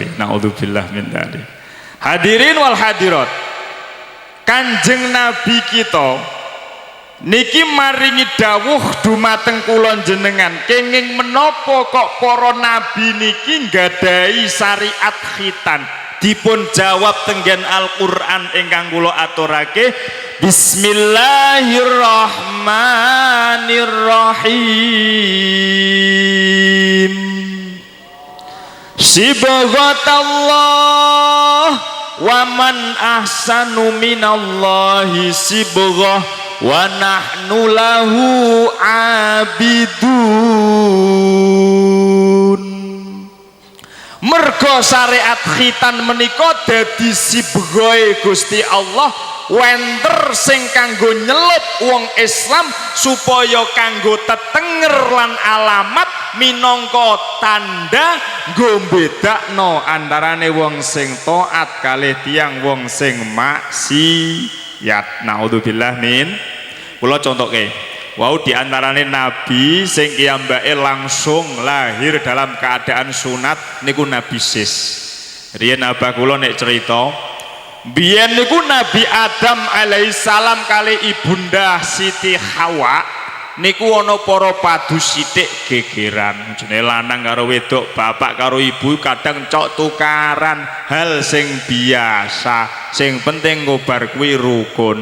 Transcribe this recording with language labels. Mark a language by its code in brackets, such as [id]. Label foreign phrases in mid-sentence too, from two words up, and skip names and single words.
[ar] نعوذ بالله من ذلك. حاضرين والحاضرات, [jv] Kanjeng Nabi kita niki maringi dawuh dumateng kula jenengan, kenging menapa kok para nabi niki nggadahi syariat khitan? Dipun jawab tenggen Al-Qur'an ingkang kula aturake, Bismillahirrahmanirrahim. [ar] صبغة الله ومن أحسن من الله صبغة ونحن له عابدون. [jv] Mergo syariat khitan menika dadi sibghae Gusti Allah, wenter sing kanggo nyelup wong Islam supaya kanggo tetenger lan alamat minangka tanda nggo bedakno antarane wong sing taat kalih tiyang wong sing maksiat. [ar] نعوذ بالله من. [jv] Kula contohke, wau di antarane nabi sing kiyambake langsung lahir [id] dalam keadaan [jv] sunat niku Nabi Sis. Riyen abah kula nek cerita, biyen niku Nabi Adam alaihissalam kali ibunda Siti Hawa niku ana para padu sithik gegeran, jenenge lanang karo wedok, bapak karo ibu kadang cok tukaran, hal sing biasa, sing penting ngobar kuwi rukun.